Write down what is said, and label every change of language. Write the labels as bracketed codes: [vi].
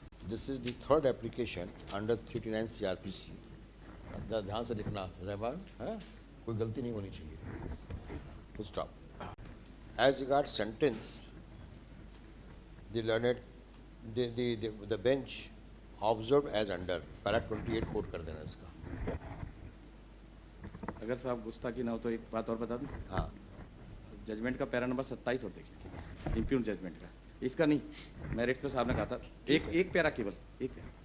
[en] This is the third application under 389 CRPC. [hi] ध्यान से लिखना रहमान है, कोई गलती नहीं होनी चाहिए। [en] Full stop. As regards sentence, the learned the bench observed as under para 28 [hi] coat कर देना इसका. अगर साहब गुस्ताखी ना हो तो एक बात और बता दूं. हाँ. जजमेंट का पैरा नंबर 27 और देखिए, इम्प्यून जजमेंट का, इसका नहीं, मेरिट को साहब ने कहा था एक पैरा केवल, एक पैरा.